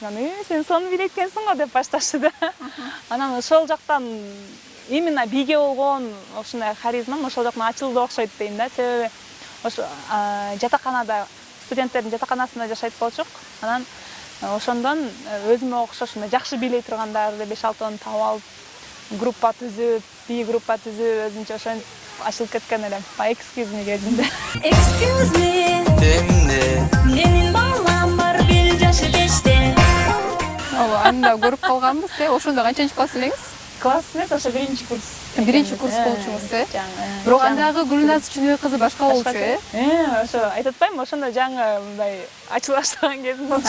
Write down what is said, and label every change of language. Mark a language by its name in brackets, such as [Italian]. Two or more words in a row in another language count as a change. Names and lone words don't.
[Kyrgyz] Анан сен сону бийлейт экенсиң го деп башташты да. Анан ошол жактан именно бийге болгон ушундай харизмам ошол жактан ачылды окшойт дейм да. Себеби ошо жатаканада, студенттердин жатаканасында жашайт болчук. Анан ошондон өзүмө окшош жакшы бийлей тургандарды 5-6 таап алып, группа түзүп, бий группа түзүп, өзүнчө ошентип ачылып кеткен элем. [English] Excuse me кезинде. Excuse me. [Kyrgyz] Менин балам бар, бир жашы 5те. Ооба, анда көрүп калганбыз. Ошондо канчынчы класс элеңиз? Класс эмес, ошо биринчи курс. Биринчи курс болчуңуз, Бирок андагы Гүлназ Чүйнөбек кызы башка болчу, Ошо айтып атпаймынбы, ошондо жаңы мындай ачыла баштаган кезим болчу.